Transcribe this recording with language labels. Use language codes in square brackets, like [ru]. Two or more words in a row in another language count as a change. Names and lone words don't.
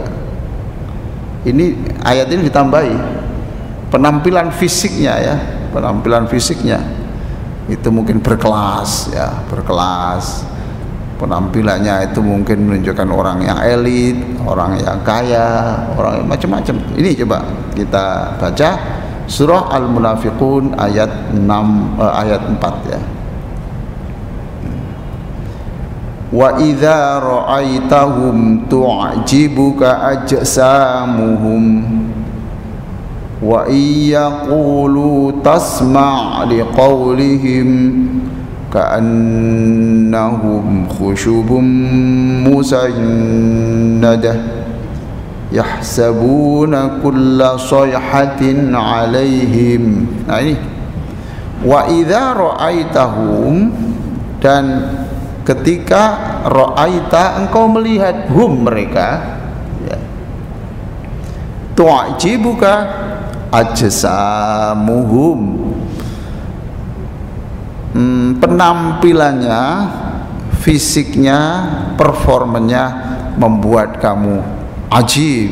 [id] Ini ayat ini ditambahi penampilan fisiknya, ya, penampilan fisiknya itu mungkin berkelas, ya, berkelas. Penampilannya itu mungkin menunjukkan orang yang elit, orang yang kaya, orang yang macam-macam. Ini coba kita baca surah Al-Munafiqun ayat 4, ya. [ar] وإذا رأيتهم تعجبك أجسامهم وإن يقولوا تسمع لقولهم كأنهم خشب مسندة يحسبون كل صيحة عليهم. [id] Nah, ini [ar] وإذا رأيتهم, [id] dan ketika ra'aita engkau melihat hum mereka, ya, [ar] تعجبك أجسامهم, [id] penampilannya, fisiknya, performanya membuat kamu ajib.